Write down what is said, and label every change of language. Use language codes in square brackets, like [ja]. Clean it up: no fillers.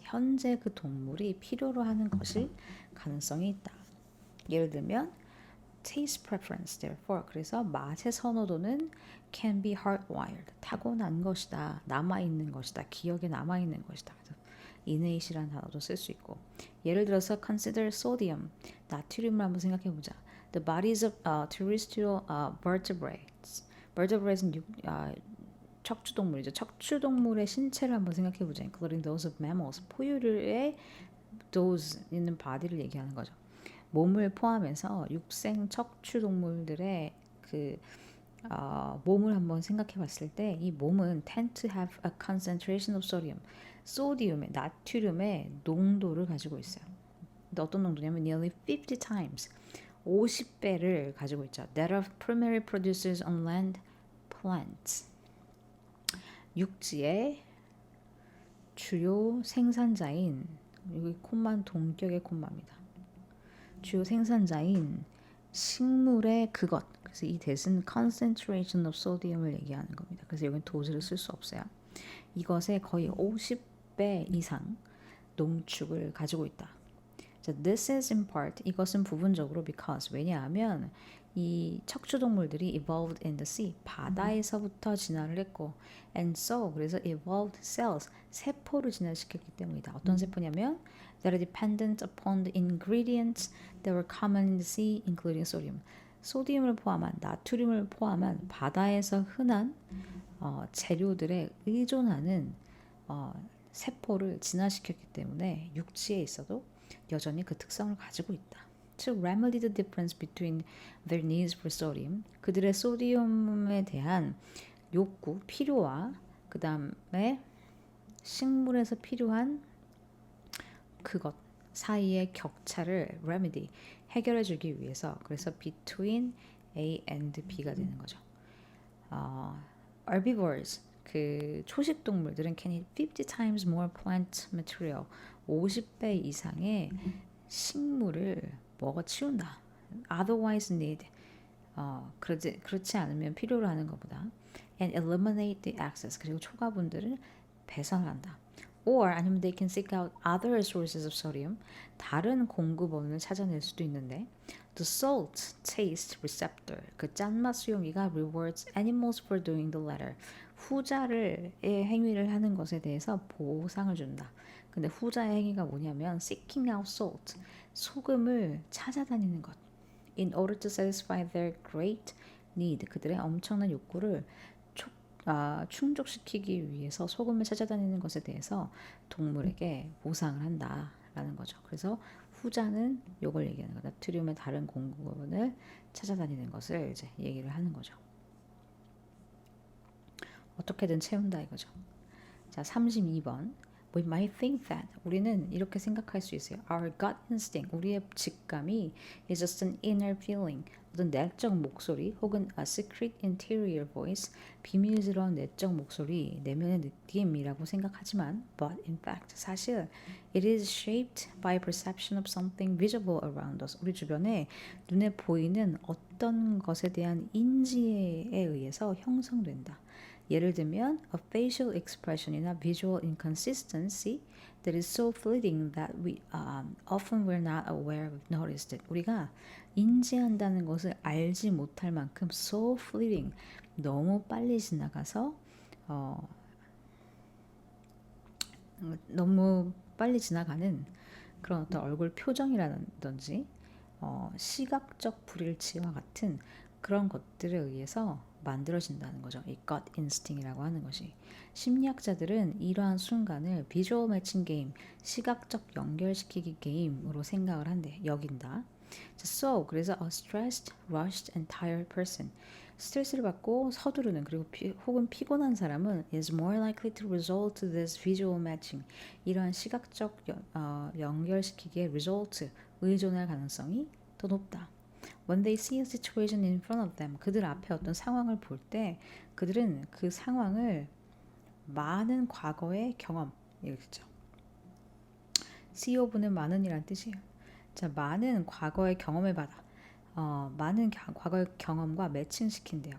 [ko] 현재 그 동물이 필요로 하는 것일 가능성이 있다. 예를 들면 [en] taste preference, therefore. [ko] 그래서 맛의 선호도는 [en] can be hardwired. [ko] 타고난 것이다. 남아있는 것이다. 기억에 남아있는 것이다. 그래서 innate이라는 단어도 쓸 수 있고 예를 들어서 [en] consider sodium, [ko] 나트륨을 한번 생각해 보자. [en] The bodies of terrestrial vertebrates. [ko] vertebrate는 척추동물이죠. 척추동물의 신체를 한번 생각해 보자. [en] including those of mammals. [ko] 포유류의 those 있는 body를 얘기하는 거죠. 몸을 포함해서 육생 척추동물들의 그 몸을 한번 생각해 봤을 때 이 몸은 [en] tend to have a concentration of sodium. [ko] 소디움의 나트륨의 농도를 가지고 있어요. 근데 어떤 농도냐면 [en] nearly 50 times [ko] 50배를 가지고 있죠. [en] That of primary producers on land plants. [ko] 육지의 주요 생산자인 여기 콤마는 동격의 콤마입니다. 주요 생산자인 식물의 그것. 그래서 이 that은 concentration of sodium을 얘기하는 겁니다. 그래서 여기는 dose를 쓸 수 없어요. 이것의 거의 50배 이상 농축을 가지고 있다. [en] So this is in part, [ko] 이것은 부분적으로 [en] because, [ko] 왜냐하면 이 척추동물들이 [en] evolved in the sea, [ko] 바다에서부터 진화를 했고 [en] and so, [ko] 그래서 [en] evolved cells, [ko] 세포를 진화시켰기 때문이다. 어떤 세포냐면 [en] that are dependent upon the ingredients that were common in the sea, including sodium. [ko] 소디움을 포함한 나트륨을 포함한 바다에서 흔한 재료들에 의존하는 세포를 진화시켰기 때문에 육지에 있어도 여전히 그 특성을 가지고 있다. [en] To remedy the difference between their needs for sodium, [ko] 그들의 소디움에 대한 욕구, 필요와 그 다음에 식물에서 필요한 그것 사이의 격차를 remedy, 해결해 주기 위해서 그래서 between A and B가 되는 거죠. [en] Herbivores, [ko] 그 초식 동물들은 [en] can eat 50 times more plant material, [ko] 50배 이상의 식물을 먹어치운다. [en] Otherwise need, [ko] 그렇지 않으면 필요로 하는 것보다 [en] and eliminate the excess, [ko] 그리고 초과분들을 배설한다. [en] Or [ko] 아니면 [en] they can seek out other sources of sodium, [ko] 다른 공급원을 찾아낼 수도 있는데 [en] the salt taste receptor, [ko] 그 짠맛 수용기가 [en] rewards animals for doing the latter, [ko] 후자의 행위를 하는 것에 대해서 보상을 준다. 근데 후자의 행위가 뭐냐면 [en] seeking out salt, [ko] 소금을 찾아다니는 것. [en] In order to satisfy their great need, [ko] 그들의 엄청난 욕구를 충족시키기 위해서 소금을 찾아다니는 것에 대해서 동물에게 보상을 한다라는 거죠. 그래서 후자는 요걸 얘기하는 거다. 나트륨의 다른 공급원을 찾아다니는 것을 이제 얘기를 하는 거죠. 어떻게든 채운다 이거죠. 자, 32번. [en] We might think that, [ko] 우리는 이렇게 생각할 수 있어요. [en] Our gut instinct, [ko] 우리의 직감이 [en] is just an inner feeling, [ko] 어떤 내적 목소리 혹은 [en] a secret interior voice, [ko] 비밀스러운 내적 목소리, 내면의 느낌이라고 생각하지만 [en] but in fact, [ko] 사실 [en] it is shaped by perception of something visible around us, [ko] 우리 주변에 눈에 보이는 어떤 것에 대한 인지에 의해서 형성된다. 예를 들면 [en] a facial expression이나 visual inconsistency that is so fleeting that we often we're not aware of noticed it. [ko] 우리가 인지한다는 것을 알지 못할 만큼 [en] so fleeting, [ko] 너무 빨리 지나가서 너무 빨리 지나가는 그런 어떤 얼굴 표정이라든지 시각적 불일치와 같은 그런 것들에 의해서 만들어진다는 거죠. 이 gut instinct이라고 하는 것이. 심리학자들은 이러한 순간을 비주얼 매칭 게임, 시각적 연결시키기 게임으로 생각을 한대, 여긴다. [en] So, [ko] 그래서 [en] a stressed, rushed and tired person, [ko] 스트레스를 받고 서두르는 그리고 혹은 피곤한 사람은 [en] is more likely to resort to this visual matching, [ko] 이러한 시각적 연결시키기에 [en] result, [ko] 의존할 가능성이 더 높다. [en] When they see a situation in front of them, [ko] 그들 앞에 어떤 상황을 볼 때 그들은 그 상황을 많은 과거의 경험, 이렇죠. COV는 많은이란 뜻이에요. 자, 많은 과거의 경험을 받아 많은 과거의 경험과 매칭시킨대요.